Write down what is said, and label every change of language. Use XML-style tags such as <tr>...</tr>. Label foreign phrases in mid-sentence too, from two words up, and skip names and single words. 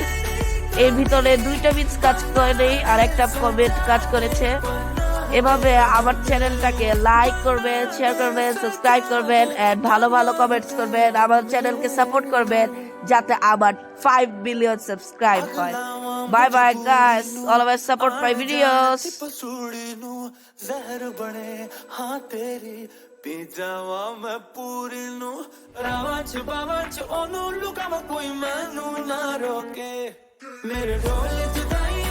<bn>এর ভিতরে 2টা মিথ কাজ করেনি আর একটা কমেন্ট কাজ করেছে। এভাবে আমার চ্যানেলটাকে লাইক করবেন, শেয়ার করবেন, সাবস্ক্রাইব করবেন এন্ড ভালো ভালো কমেন্টস করবেন। আমার চ্যানেলকে সাপোর্ট করবেন যাতে আমার 5 বিলিয়ন সাবস্ক্রাইব হয়।</bn> <en>Bye bye guys, always support my videos.</en> <pa>ਪੀ ਜਾਵਾ ਮੈਂ ਪੂਰੀ ਨੂੰ ਰਾਵਾ ਛੁਪਾਵਾ ਚ ਓਨੂੰ ਲੁਕਾਵਾ ਕੋਈ ਮੈਨੂੰ ਨਾ ਰੋਕੇ ਮੇਰੇ ਢੋਲ ਜੁਦਾ</pa>